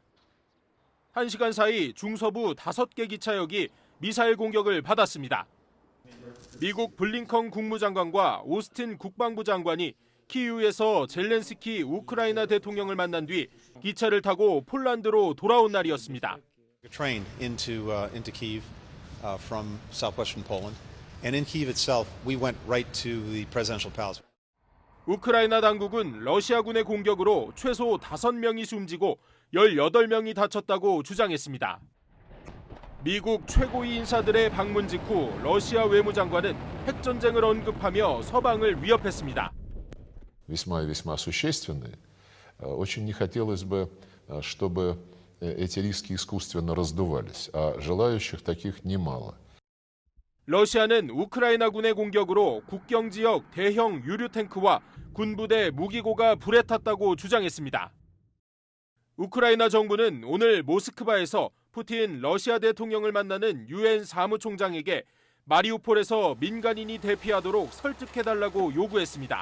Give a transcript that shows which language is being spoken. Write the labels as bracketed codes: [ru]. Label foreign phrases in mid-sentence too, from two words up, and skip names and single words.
[ko] 1시간 사이 중서부 5개 기차역이 미사일 공격을 받았습니다. 미국 블링컨 국무장관과 오스틴 국방부 장관이 키이우에서 젤렌스키 우크라이나 대통령을 만난 뒤 기차를 타고 폴란드로 돌아온 날이었습니다. [en] Train into Kyiv from southwestern Poland, and in Kyiv itself, we went right to the presidential palace. [ko] 우크라이나 당국은 러시아군의 공격으로 최소 5명이 숨지고 18명이 다쳤다고 주장했습니다. 미국 최고위 인사들의 방문 직후 러시아 외무장관은 핵전쟁을 언급하며 서방을 위협했습니다. [ru] Весьма существенные. Очень не хотелось бы, чтобы эти риски искусственно раздувались, а желающих таких немало. [ko] 러시아는 우크라이나군의 공격으로 국경 지역 대형 유류 탱크와 군부대 무기고가 불에 탔다고 주장했습니다. 우크라이나 정부는 오늘 모스크바에서 푸틴 러시아 대통령을 만나는 유엔 사무총장에게 마리우폴에서 민간인이 대피하도록 설득해달라고 요구했습니다.